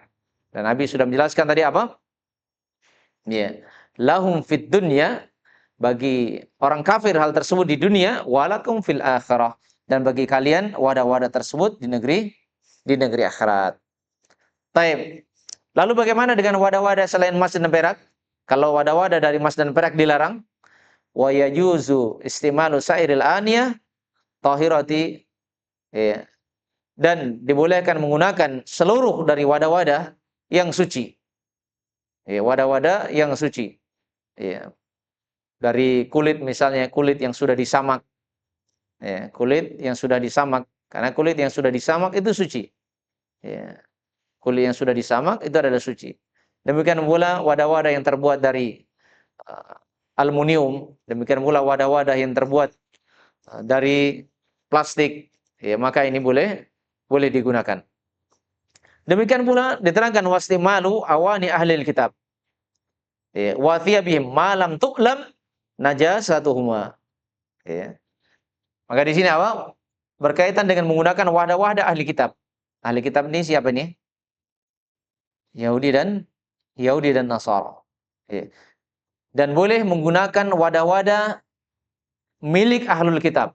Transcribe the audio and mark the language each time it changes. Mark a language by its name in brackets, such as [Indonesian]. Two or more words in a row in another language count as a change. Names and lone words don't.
[Indonesian] Dan Nabi sudah menjelaskan tadi apa? Ya, [Arabic] لهم في الدنيا, [Indonesian] bagi orang kafir hal tersebut di dunia, [Arabic] ولكم في الآخرة, [Indonesian] dan bagi kalian wadah-wadah tersebut di negeri akhirat. Taib. Lalu bagaimana dengan wadah-wadah selain emas dan perak? Kalau wadah-wadah dari emas dan perak dilarang, [Arabic] ويجوز استعمال سائر الآنية الطاهرة، ya, [Indonesian] dan dibolehkan menggunakan seluruh dari wadah-wadah yang suci. Ya, wadah-wadah yang suci. Ya. Dari kulit misalnya, kulit yang sudah disamak. Ya, kulit yang sudah disamak. Karena kulit yang sudah disamak itu suci. Ya. Kulit yang sudah disamak itu adalah suci. Demikian pula wadah-wadah yang terbuat dari aluminium, demikian pula wadah-wadah yang terbuat dari plastik, ya, maka ini boleh digunakan. Demikian pula diterangkan [Arabic] واستعمال أواني أهل الكتاب. Ya، وثيابهم ما لم تعلم نجاستهما. [Indonesian] Ya. Maka di sini apa? Berkaitan dengan menggunakan wadah-wadah ahli kitab. Ahli kitab ini siapa nih? Yahudi dan Nasara. Ya. Dan boleh menggunakan wadah-wadah milik ahlul kitab.